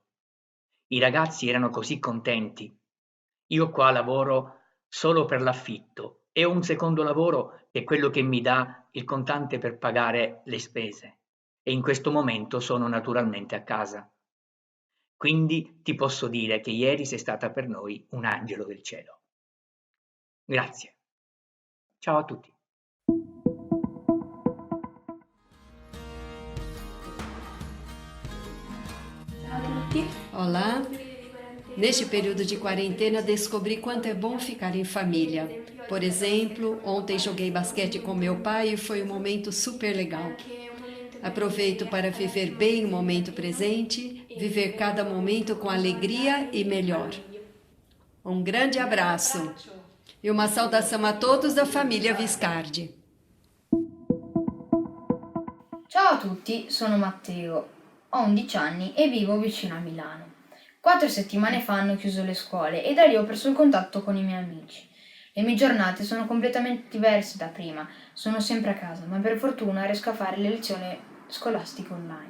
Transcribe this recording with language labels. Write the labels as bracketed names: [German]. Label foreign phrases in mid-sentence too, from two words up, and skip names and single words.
[Italian] I ragazzi erano così contenti. Io qua lavoro solo per l'affitto e ho un secondo lavoro che è quello che mi dà il contante per pagare le spese. e in questo momento sono naturalmente a casa. Quindi ti posso dire che ieri sei stata per noi un angelo del cielo. Grazie. Ciao a tutti. [Portuguese] Olá! Neste período de quarentena, descobri quanto é bom ficar em família. Por exemplo, ontem joguei basquete com meu pai e foi um momento super legal. Aproveito para viver bem o momento presente, viver cada momento com alegria e melhor. Um grande abraço e uma saudação a todos da família Viscardi. [Italian] Ciao a tutti, sono Matteo, ho 11 anni e vivo vicino a Milano. 4 settimane fa hanno chiuso le scuole e da lì ho perso il contatto con i miei amici. Le mie giornate sono completamente diverse da prima, sono sempre a casa, ma per fortuna riesco a fare le lezioni scolastiche online.